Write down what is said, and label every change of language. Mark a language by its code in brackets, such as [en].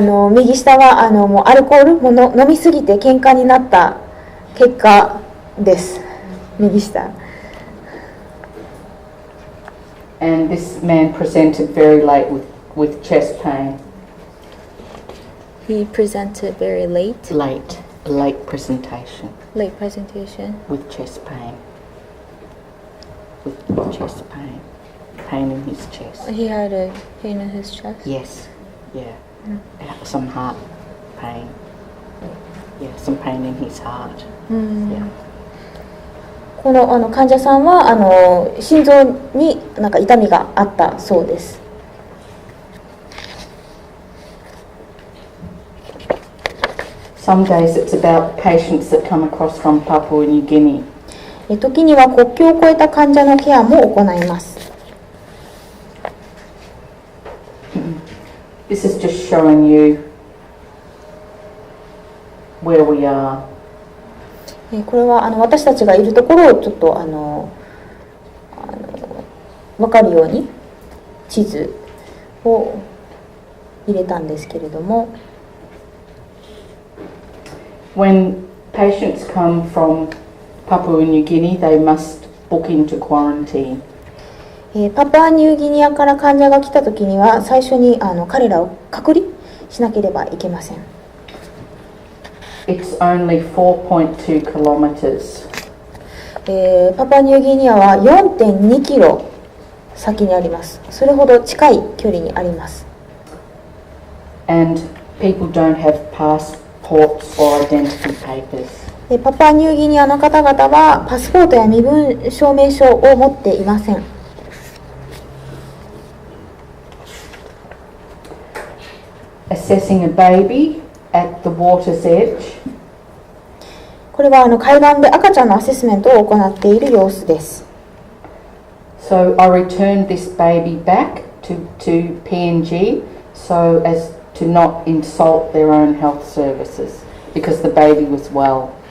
[ja] 右下はもうアルコールも飲みすぎて喧嘩になった結果です。右下。 [en] And this man presented very late with chest pain. He presented very late. Late presentation. Late presentation. With chest pain. With chest pain. Pain in his chest. He had a pain in his chest. Yes. Yeah. Some heart pain. Yeah, some pain in his heart. Yeah. [ja] この患者さんは心臓になんか痛みがあったそうです。 [en] Some days it's about patients that come across from Papua New Guinea. [ja] 時には国境を越えた患者のケアも行います。 [en] This is just showing you where we are. [ja] これは私たちがいるところをちょっと分かるように地図を入れたんですけれども。 [en] When patients come from Papua New Guinea, they must book into quarantine. [ja] パプアニューギニアから患者が来たときには最初に彼らを隔離しなければいけません。 [en] It's only 4.2 kilometers. [ja] パプアニューギニアは 4.2 キロ先にあります。それほど近い距離にあります。 [en] And people don't have passports or identity papers. [ja] パプアニューギニアの方々はパスポートや身分証明書を持っていません。 [en] Assessing a baby at the water's edge. [ja] これは海岸で赤ちゃんのアセスメントを行っている様子です。 [en] So I returned this baby back to PNG so as to not insult their own health services because the baby was well.